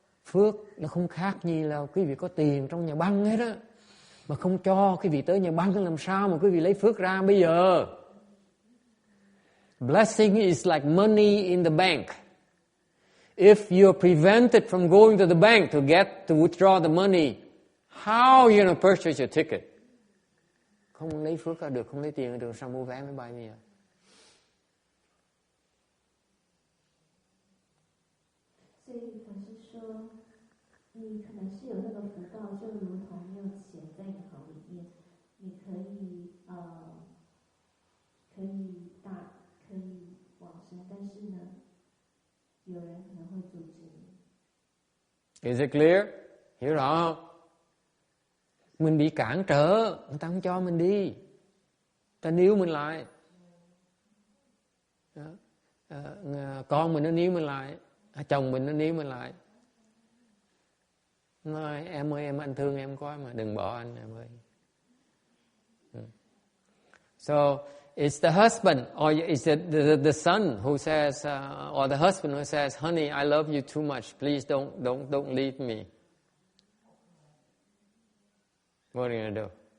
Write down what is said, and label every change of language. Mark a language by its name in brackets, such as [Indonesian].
[Vietnamese] Phước nó không khác gì là quý vị có tiền trong nhà băng hết á. Mà không cho quý vị tới nhà băng làm sao mà quý vị lấy phước ra bây giờ? [English] Blessing is like money in the bank. If you're prevented from going to the bank to withdraw the money, how are you going to purchase your ticket? [Vietnamese] Không lấy phước ra được, không lấy tiền ra được, sao mua vé máy bay bây giờ? [Chinese] 所以法师说，你可能是有那个福报，就如同你有钱在银行里面，你可以往生，但是呢，有人可能会阻止你。 [English] Is it clear? [Vietnamese] Hiểu rõ không? Mình bị cản trở, người ta không cho mình đi, người ta níu mình lại. Con mình nó níu mình lại, chồng mình nó níu mình lại. Nói em ơi, anh thương em quá mà, đừng bỏ anh em ơi. [English] So it's the husband or it's the son who says, or the husband who says, honey, I love you too much. Please don't leave me. What are you going to do?